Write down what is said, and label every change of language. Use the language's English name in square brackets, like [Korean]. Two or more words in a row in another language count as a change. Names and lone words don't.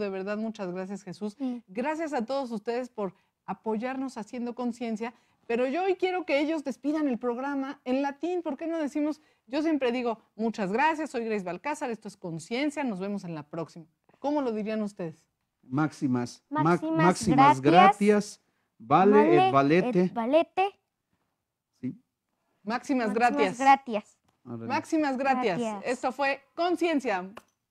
[Spanish] De verdad, muchas gracias, Jesús. Gracias a todos ustedes por apoyarnos haciendo conciencia, pero yo hoy quiero que ellos despidan el programa en latín. ¿Por qué no decimos? Yo siempre digo, muchas gracias, soy Grace Balcázar, esto es Conciencia, nos vemos en la próxima. ¿Cómo lo dirían ustedes? [Latin] Máximas gratias, vale et valete. [Spanish] Sí. [Latin] Máximas gratias. Gratias. Máximas gratias. [Spanish] Esto fue Conciencia.